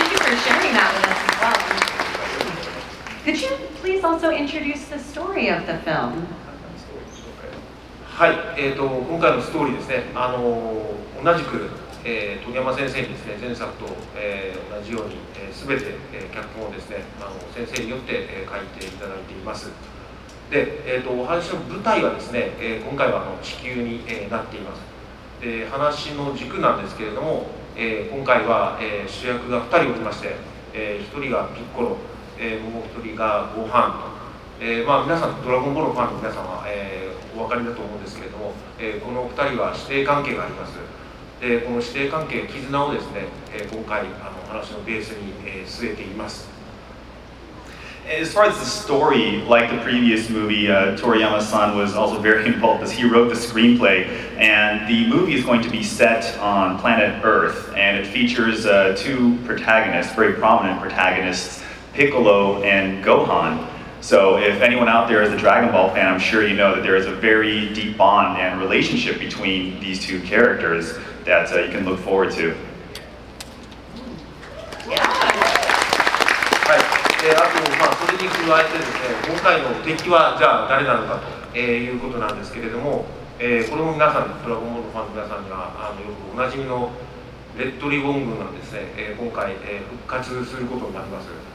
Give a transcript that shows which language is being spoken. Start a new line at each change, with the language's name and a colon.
English: Sharing that with us as well. Could you please also introduce the story of the film?
Japanese: はい、今回のストーリーですね、同じく、鳥山先生にですね、前作と、同じように、全て、脚本をですね、先生によって、書いていただいています。で、お話の舞台はですね、今回は地球に、なっています。で、話の軸なんですけれども、今回は、主役が2人おりまして、1人がピッコロ、もう1人がゴーハンと、皆さんドラゴンボールのファンの皆さんは、お分かりだと思うんですけれども、この2人は師弟関係があります。で、この師弟関係絆をですね、今回話のベースに、据えています。
English: As far as the story, like the previous movie, Toriyama-san was also very involved as he wrote the screenplay. And the movie is going to be set on planet Earth, and it features two protagonists, very prominent protagonists, Piccolo and Gohan. So if anyone out there is a Dragon Ball fan, I'm sure you know that there is a very deep bond and relationship between these two characters that you can look forward to.
Japanese: あと、それに加えてですね、今回の敵はじゃあ誰なのかと、いうことなんですけれども、これも皆さん、ドラゴンボールファンの皆さんにはよくおなじみのレッドリボン軍がですね、今回、復活することになります。